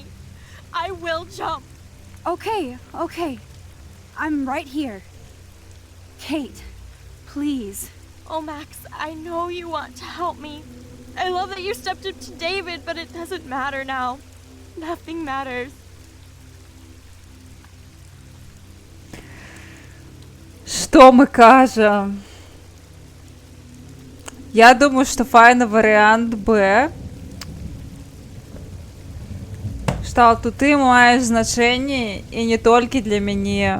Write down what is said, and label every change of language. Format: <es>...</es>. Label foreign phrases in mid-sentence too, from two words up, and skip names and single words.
<en>I will jump. Okay. I'm right here. Kate, please. Oh, Max, I know you want to help me. I love that you stepped up to David, but it doesn't matter now. Nothing matters.</en> <be>Што мы кажам? Я думаю, што файны варыянт Б. Што ты маеш значэнне і не толькі для мяне.</be>